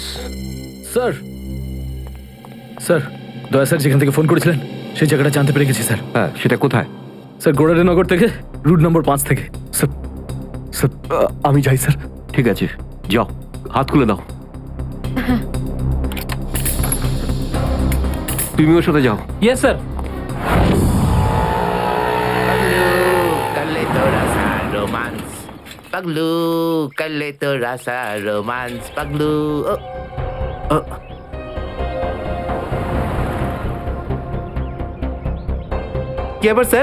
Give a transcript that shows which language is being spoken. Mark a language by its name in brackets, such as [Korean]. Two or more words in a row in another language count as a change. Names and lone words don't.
[Bangla] স্যার, স্যার, দয়া স্যার যেখান থেকে ফোন করেছিলেন সেই জায়গাটা জানতে পেরে গেছি স্যার। হ্যাঁ, সেটা কোথায়? স্যার, গোড়ারেনগর থেকে রুট নম্বর 5 থেকে। স্যার, স্যার, আমি যাই স্যার। ঠিক আছে, যাও, হাত খুলে দাও। তুমি ওর সাথে যাও। [English] yes sir. [Hindi] कर ले तो रसा रोमांस पगलू, कर ले तो रसा रोमांस पगलू। [Bangla] কি ব্যাপার স্যার?